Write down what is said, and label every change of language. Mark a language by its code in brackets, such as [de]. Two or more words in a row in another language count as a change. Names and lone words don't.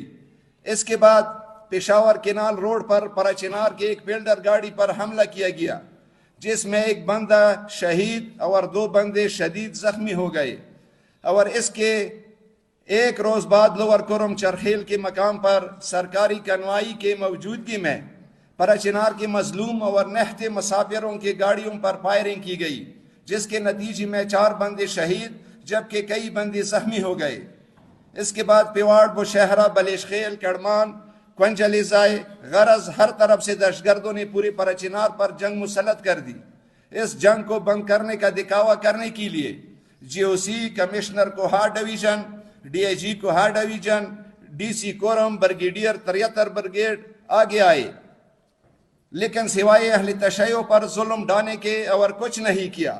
[ur] اس کے بعد پشاور کینال روڈ پر پراچنار کے ایک بلڈر گاڑی پر حملہ کیا گیا، جس میں ایک بندہ شہید اور 2 بندے شدید زخمی ہو گئے، اور اس کے ایک روز بعد لوور کرم چرخیل کے مقام پر سرکاری کنوائی کے موجودگی میں پراچنار کے مظلوم اور نہتے مسافروں کے گاڑیوں پر فائرنگ کی گئی، جس کے نتیجے میں 4 بندے شہید جبکہ کئی بندے زخمی ہو گئے۔ اس کے بعد پیواڑ، بشہرہ، بلیش خیل، کڑمان، کنجلی ضائع، غرض ہر طرف سے دہشت گردوں نے پورے پراچنار پر جنگ مسلط کر دی۔ اس جنگ کو بند کرنے کا دکھاوا کرنے کے لیے جی او سی، کمشنر کوہا ڈویژن، ڈی آئی جی کوہا ڈویژن، ڈی سی کورم، بریگیڈیئر 73 بریگیڈ آگے آئے، لیکن سوائے اہل تشیع پر ظلم ڈھانے کے اور کچھ نہیں کیا۔